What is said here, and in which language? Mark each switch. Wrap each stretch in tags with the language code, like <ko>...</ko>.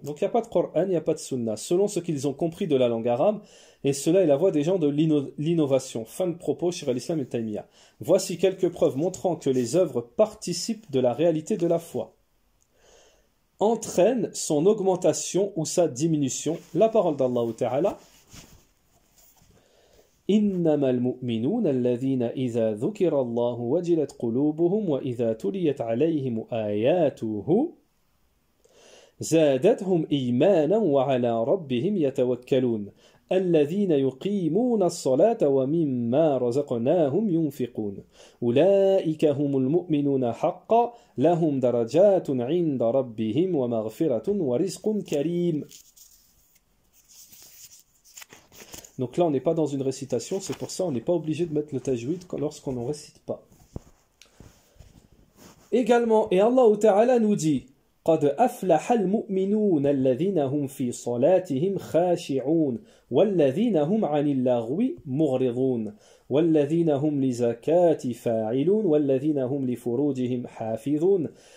<fr>Donc il n'y a pas de Qur'an, il n'y a pas de Sunna, selon ce qu'ils ont compris de la langue arabe, et cela est la voie des gens de l'innovation. Fin de propos, Cheikh al-Islam ibn Taymiyyah. Voici quelques preuves montrant que les œuvres participent de la réalité de la foi, entraînent son augmentation ou sa diminution. La parole d'Allah Ta'ala.</fr> <ar>إنما المؤمنون الذين إذا ذكر الله وجلت قلوبهم وإذا تليت عليهم آياته زادتهم إيمانا وعلى ربهم يتوكلون الذين يقيمون الصلاة ومما رزقناهم ينفقون أولئك هم المؤمنون حقا لهم درجات عند ربهم ومغفرة ورزق كريم.</ar> <fr>Donc là, on n'est pas dans une récitation, c'est pour ça on n'est pas obligé de mettre le tajwid lorsqu'on n'en récite pas. Également, et Allah Ta'ala nous dit</fr> <ar>قد أفلح المؤمنون الذين هم في صلاتهم خاشعون والذين هم عن اللغو مغرضون والذين هم لزكاة فاعلون والذين هم لفروجهم حافظون</ar>